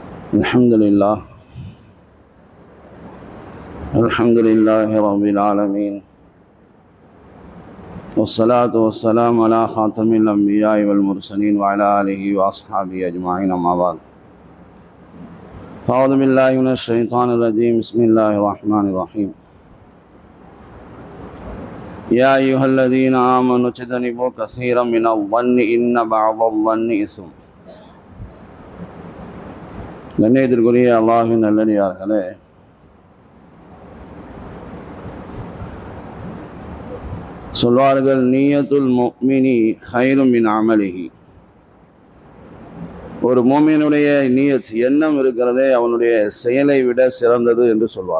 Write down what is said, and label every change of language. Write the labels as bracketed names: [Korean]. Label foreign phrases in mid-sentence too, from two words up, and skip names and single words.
[Arabic] الحمد لله رب العالمين، والصلاة والسلام على خاتم الأنبياء والمرسلين وعلى آله وأصحابه أجمعين، أما بعد. أعوذ بالله من الشيطان الرجيم، بسم الله الرحمن الرحيم. يا أيها الذين آمنوا اجتنبوا كثيرا من الظن إن بعض الظن إثم. [Tamil] கண்ணியத்திற்குரிய அல்லாஹ்வின் நல்லடியார்களே, சொல்வார்கள், [Arabic] نية المؤمن خير من عمله. [Tamil] ஒரு முஃமினுடைய நியத், எண்ணம் இருக்கிறதே, அவனுடைய செயலை விட சிறந்தது என்று சொல்வார்.